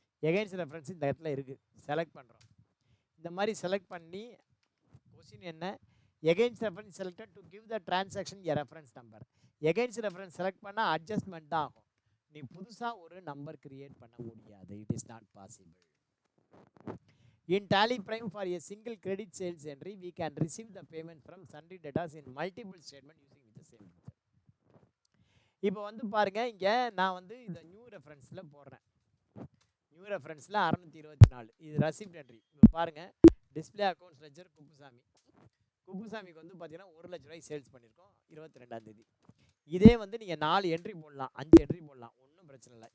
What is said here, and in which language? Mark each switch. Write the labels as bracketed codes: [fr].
[ta] Against reference இந்த இடத்துல இருக்குது, செலக்ட் பண்ணுறோம். இந்த மாதிரி செலக்ட் பண்ணி கொஸ்டின் என்ன? Against reference selected to give the transaction a reference number. Against reference select பண்ணால் அட்ஜஸ்ட்மெண்ட் தான் ஆகும். நீ புதுசாக ஒரு நம்பர் கிரியேட் பண்ண முடியாது. [en] It is not possible. In tally prime for a single credit sales entry, we can receive the payment from sundry debtors in multiple statement using with the same method. [ta] இப்போ வந்து பாருங்கள், இங்கே நான் வந்து இந்த new ரெஃபரன்ஸில் போடுறேன். நியூ ரெஃபரன்ஸில் 624 இது ரசிப்ட் entry. இப்போ பாருங்கள், டிஸ்பிளே அக்கௌண்ட்ஸ் லெட்ஜர் குப்புசாமி. குப்புசாமிக்கு வந்து பார்த்தீங்கன்னா 1 லட்ச ரூபாய் சேல்ஸ் பண்ணியிருக்கோம் 22ஆம் தேதி. இதே வந்து நீங்கள் 4 என்ட்ரி போடலாம், 5 என்ட்ரி போடலாம், ஒன்றும் பிரச்சனை இல்லை.